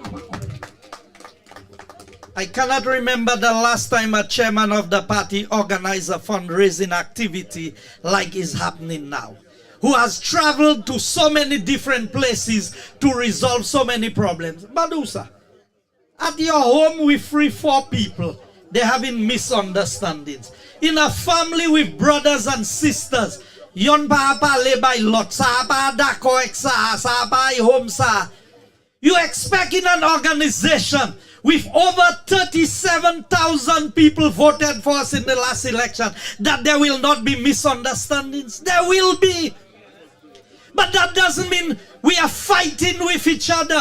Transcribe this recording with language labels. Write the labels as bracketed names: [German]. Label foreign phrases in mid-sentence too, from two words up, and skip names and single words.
[English] I cannot remember the last time a chairman of the party organized a fundraising activity like is happening now, who has traveled to so many different places to resolve so many problems. Badusa, at your home with 3-4 people, they're having misunderstandings. In a family with brothers and sisters, yon papa le by lot, sa pa dako eksa, sa pa home sa. You expect in an organization with over 37,000 people voted for us in the last election that there will not be misunderstandings? There will be. But that doesn't mean we are fighting with each other.